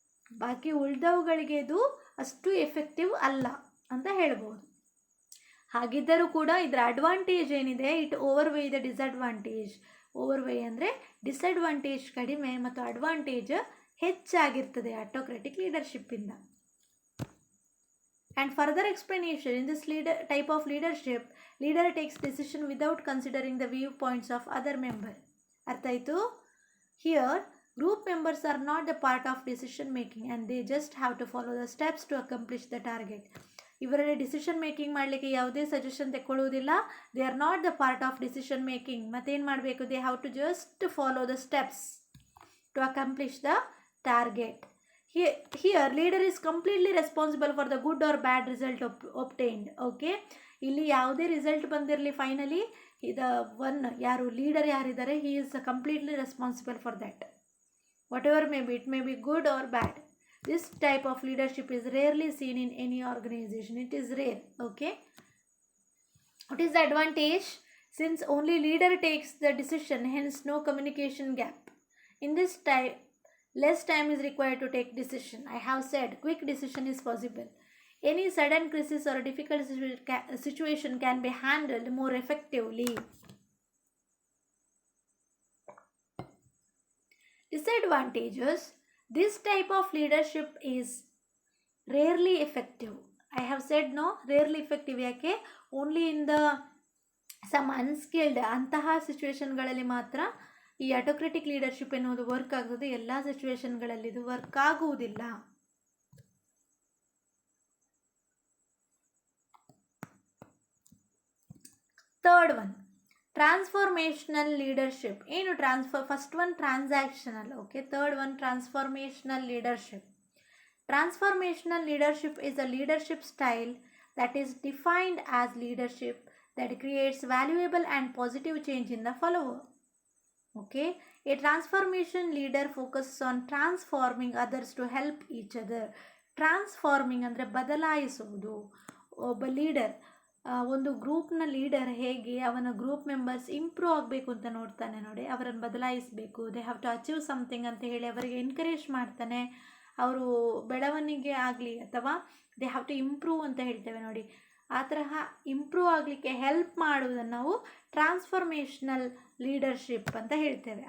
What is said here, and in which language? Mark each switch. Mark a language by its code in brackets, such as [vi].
[kn] ಬಾಕಿ ಉಳಿದವುಗಳಿಗೆ ಇದು ಅಷ್ಟು ಎಫೆಕ್ಟಿವ್ ಅಲ್ಲ ಅಂತ ಹೇಳ್ಬೋದು. ಹಾಗಿದ್ದರೂ ಕೂಡ ಇದರ ಅಡ್ವಾಂಟೇಜ್ ಏನಿದೆ, [en] It overweigh the disadvantage. [kn] ಓವರ್ವೇ ಅಂದರೆ ಡಿಸಡ್ವಾಂಟೇಜ್ ಕಡಿಮೆ ಮತ್ತು advantage ಹೆಚ್ಚಾಗಿರ್ತದೆ autocratic ಲೀಡರ್ಶಿಪ್ಪಿಂದ. [en] And further explanation, in this type of leadership, leader takes decision without considering the viewpoints of other member. [kn] ಅರ್ಥ ಆಯಿತು? [en] Here, group members are not the part of decision making and they just have to follow the steps to accomplish the target. [kn] ಇವರಲ್ಲಿ decision making ಮಾಡಲಿಕ್ಕೆ ಯಾವುದೇ suggestion ತೆಕ್ಕೊಳ್ಳುವುದಿಲ್ಲ. [en] They are not the part of decision making. [kn] ಮತ್ತೇನು ಮಾಡಬೇಕು? [en] They have to just follow the steps to accomplish the target. Here leader is completely responsible for the good or bad result obtained. [kn] Okay, ಇಲ್ಲಿ ಯಾವುದೇ result ಬಂದಿರಲಿ, finally ಯಾರು leader ಯಾರಿದ್ದಾರೆ, [en] He is completely responsible for that. Whatever may be, it may be good or bad. This type of leadership is rarely seen in any organization. It is rare. Okay, what is the advantage? Since only leader takes the decision, hence no communication gap. In this type, less time is required to take decision. I have said quick decision is possible. Any sudden crisis or difficult situation can be handled more effectively. Disadvantages: this type of leadership is rarely effective. I have said no, rarely effective. [kn] ಯಾಕೆ? [en] only in the some unskilled [kn] ಅಂತಹ ಸಿಚುವೇಶನ್ಗಳಲ್ಲಿ ಮಾತ್ರ ಈ autocratic leadership ಎನ್ನುವುದು work ಆಗ್ತದೆ. ಎಲ್ಲ ಸಿಚುವೇಶನ್ಗಳಲ್ಲಿ ಇದು work ಆಗುವುದಿಲ್ಲ. [en] Third one, transformational leadership. [kn] ಏನು [en] First one transactional. Okay, third one transformational leadership. Transformational leadership is a leadership style that is defined as leadership that creates valuable and positive change in the follower. Okay, a transformation leader focuses on transforming others to help each other. [kn] Transforming ಅಂದರೆ ಬದಲಾಯಿಸುವುದು. ಒಬ್ಬ leader, ಒಂದು ಗ್ರೂಪ್ನ leader ಹೇಗೆ ಅವನ group members improve ಆಗಬೇಕು ಅಂತ ನೋಡ್ತಾನೆ ನೋಡಿ, ಅವರನ್ನು ಬದಲಾಯಿಸಬೇಕು. [en] they have to achieve something [kn] ಅಂತ ಹೇಳಿ ಅವರಿಗೆ ಎನ್ಕರೇಜ್ ಮಾಡ್ತಾನೆ. ಅವರು ಬೆಳವಣಿಗೆ ಆಗಲಿ ಅಥವಾ [en] they have to improve [kn] ಅಂತ ಹೇಳ್ತೇವೆ ನೋಡಿ, ಆ ತರಹ ಇಂಪ್ರೂವ್ ಆಗಲಿಕ್ಕೆ ಹೆಲ್ಪ್ ಮಾಡುವುದನ್ನು ನಾವು ಟ್ರಾನ್ಸ್ಫಾರ್ಮೇಷನಲ್ ಲೀಡರ್ಶಿಪ್ ಅಂತ ಹೇಳ್ತೇವೆ.